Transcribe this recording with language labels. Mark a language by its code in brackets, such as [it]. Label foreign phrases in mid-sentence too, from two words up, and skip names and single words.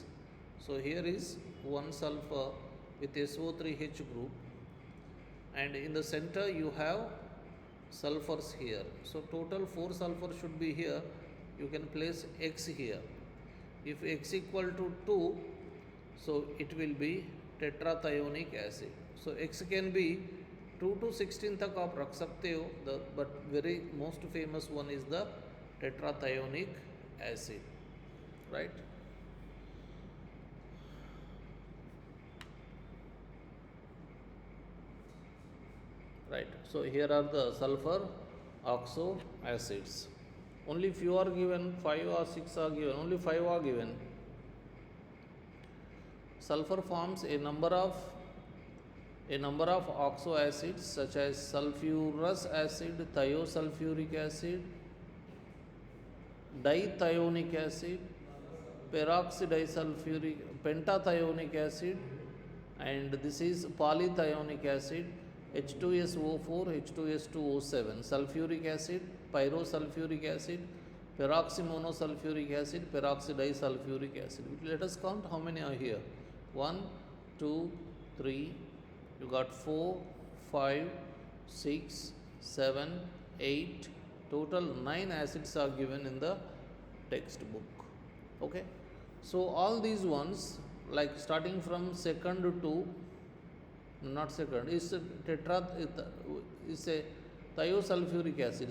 [en] So here is one sulfur with SO3H group, and in the center you have sulfurs here. So total 4 sulfur should be here. You can place X here. If X equal to 2, so it will be tetrathionic acid. So X can be 2 to 16 [hi] तक आप रख सकते हो, [en] but very most famous one is the tetrathionic acid, right? Right. So here are the sulfur oxo acids. Only few are given, 5 or 6 are given, only 5 are given. Sulfur forms a number of oxo acids such as sulfurous acid, thiosulfuric acid, dithionic acid, peroxidisulfuric, pentathionic acid, and this is polythionic acid, H2SO4, H2S2O7, sulfuric acid, pyrosulfuric acid, peroxymonosulfuric acid, peroxidisulfuric acid. Let us count how many are here. 1, 2, 3, you got 4, 5, 6, 7, 8, total 9 acids are given in the textbook. Okay. So all these ones, like starting from second to, not second, is a thiosulfuric acid.